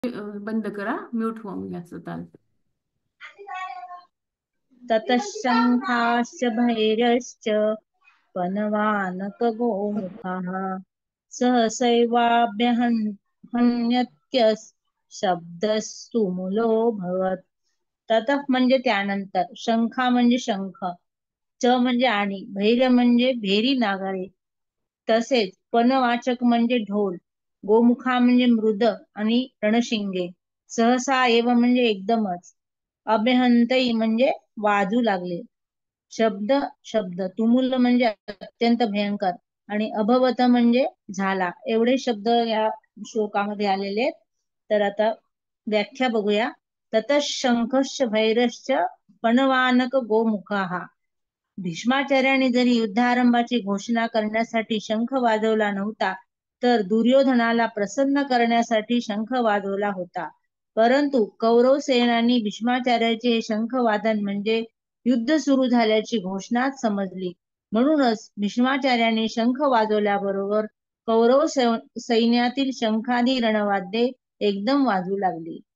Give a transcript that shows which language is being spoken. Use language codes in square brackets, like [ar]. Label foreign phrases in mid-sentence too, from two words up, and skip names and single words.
[mr] बंद करा, म्यूट होऊन घ्यायचं ताल. [sa] ततशङ्खाश्च भैर्यश्च पनवानकगोमुखाः सहसैवाभ्यहन्यत्य शब्दस्तुमुलोऽभवत्. [mr] ततः म्हणजे त्यानंतर, शंखा म्हणजे शंख, च म्हणजे आणि, भैर्य म्हणजे भेरी नागारे, तसेच पनवाचक म्हणजे ढोल, गोमुखा म्हणजे मृद आणि रणशिंगे, [sa] सहसा एव [mr] म्हणजे एकदमच, अभ्यहंतई म्हणजे वाजू लागले, शब्द शब्द, तुमुल म्हणजे अत्यंत भयंकर, आणि अभवत म्हणजे झाला. एवढे शब्द या श्लोकामध्ये आलेले आहेत. तर आता व्याख्या बघूया. [sa] ततः शंखश्च भैरश्च पणवानक गोमुखाः. [mr] भीष्माचार्याने जरी युद्धारंभाची घोषणा करण्यासाठी शंख वाजवला नव्हता, तर दुर्योधनाला प्रसन्न करण्यासाठी शंख वाजवला होता. परंतु कौरव सेनानी भीष्माचार्याचे हे शंखवादन म्हणजे युद्ध सुरू झाल्याची घोषणाच समजली. म्हणूनच भीष्माचार्याने शंख वाजवल्याबरोबर कौरव सैन्यातील शंखादी रणवाद्ये एकदम वाजू लागली.